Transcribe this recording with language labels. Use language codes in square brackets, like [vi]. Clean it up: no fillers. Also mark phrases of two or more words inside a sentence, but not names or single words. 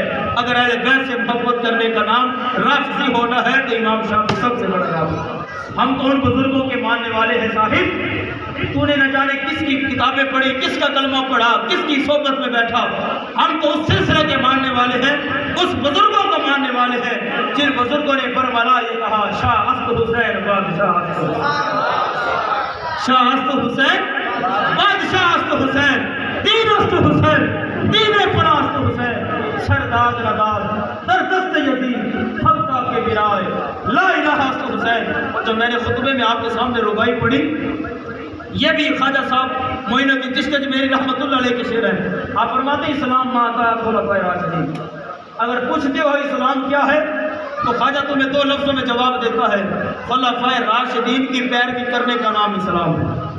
[ur] اگر اہل بیت سے محبت کرنے کا نام رافضی ہونا ہے تو امام شافعی سب سے بڑا رافضی. ہم تو ان بزرگوں کے ماننے والے ہیں. صاحب تو نے نہ جانے کس کی کتابیں پڑھی، کس کا کلمہ پڑھا، کس کی صحبت میں بیٹھا. ہم تو اس سلسلے کے ماننے والے ہیں، اس بزرگوں کو ماننے والے ہیں جن بزرگوں نے برملا یہ کہا [fa] شاہ است حسین بادشاہ است حسین، شاہ است حسین بادشاہ است حسین، دین است حسین، دین پناست حسین، سرداد نداد در دست یزید حقہ کے برائے لا الہ است حسین. [ur] اور جو میں نے خطبے میں آپ کے سامنے ربائی پڑھی یہ بھی خواجہ صاحب معین الدین چشتی میری رحمۃ اللہ علیہ کے شعر ہیں. آپ فرماتے ہیں اسلام ماتا خلفائے راشدین. اگر پوچھتے ہو اسلام کیا ہے تو خواجہ تمہیں 2 لفظوں میں جواب دیتا ہے خلفائے راشدین کی پیروی کرنے کا نام اسلام ہے.